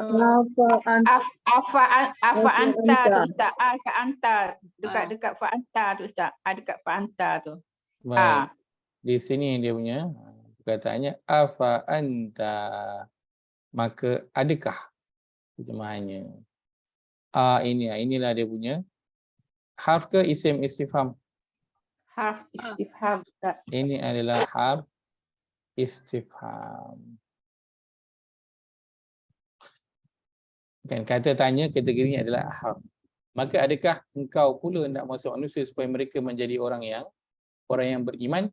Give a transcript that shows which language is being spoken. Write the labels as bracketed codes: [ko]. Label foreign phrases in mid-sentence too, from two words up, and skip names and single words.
[ar] أفأنت [ms] tu Ustaz. Kat anta. Dekat [ar] فأنت [ms] tu Ustaz. Dekat [ar] فأنت [ms] tu. Baik. Di sini dia punya perkataannya [ar] أفأنت. [ms] Maka adakah? terjemahannya. Inilah dia punya. Harf ke isim istifham? Harf istifham, Ustaz. Ini adalah harf istifham. Kan kata tanya kategorinya adalah harf. Maka adakah engkau pula nak masuk manusia supaya mereka menjadi orang yang beriman?